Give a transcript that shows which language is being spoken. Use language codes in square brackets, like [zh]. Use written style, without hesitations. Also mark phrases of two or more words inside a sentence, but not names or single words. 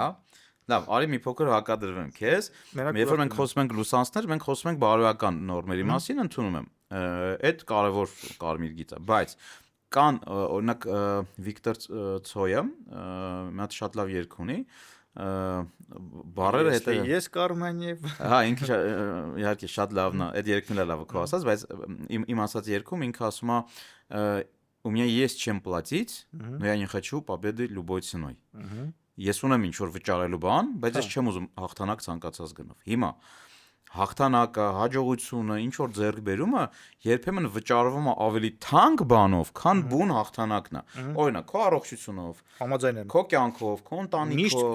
[hy] Հա։ Լավ, արի մի փոքր հակադրվեմ քեզ։ Երբ որ մենք խոսում ենք լուսանցներ, մենք խոսում ենք բարոյական նորմերի մասին, ընդունում եմ։ Այդ կարևոր կարմիր գիծ է, բայց կան օրինակ Վիկտոր Ցոյը, մի հատ շատ լավ երգ ունի, բառերը հետո ես Կարմեն եւ հա ինքը իհարկե շատ լավն է, այդ երգն էլ լավ է քո ասած, բայց իմ ասած երգում ինքը ասում է [ru] у меня есть чем платить, но я не хочу победы любой ценой. [hy] Ես ունեմ ինչ որ վճարելու բան, բայց ես չեմ ուզում հաղթանակ ցանկացած գնով։ Հիմա հաղթանակը, հաջողությունը, ինչ որ ձեռք բերումը երբեմն վճարվում է ավելի թանկ բանով, քան բուն հաղթանակն է։ Օրինակ, քո առողջությունով, Համաձայն եմ։ քո կյանքով, քո ընտանիքով,